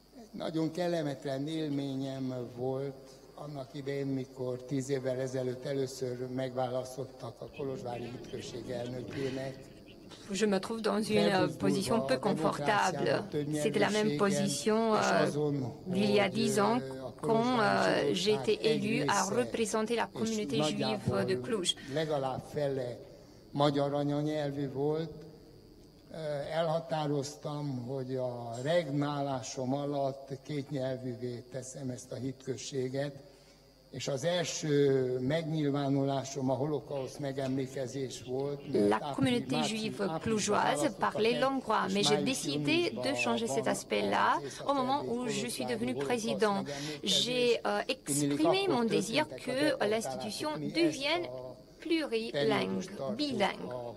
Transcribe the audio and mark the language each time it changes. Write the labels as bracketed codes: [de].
[hu] Nagyon kellemetlen élményem volt annak idején, mikor 10 évvel ezelőtt először megválasztottak a kolozsvári hitközség elnökének. [fr] Je me trouve dans une position peu confortable. C'était la même position d'il y a 10 ans quand j'ai été élu à représenter la communauté juive de Cluj. [hu] Legalább fele magyar anyanyelvű volt. Elhatároztam, hogy a regnálásom alatt kétnyelvűvé teszem ezt a hitközséget, és az első megnyilvánulásom a holokauszt megemlékezés volt. [fr] La communauté juive clujoise parlait l'hongrois, mais j'ai décidé de changer cet aspect-là au moment où je suis devenu président. J'ai exprimé mon désir que l'institution devienne plurilingue, bilingue.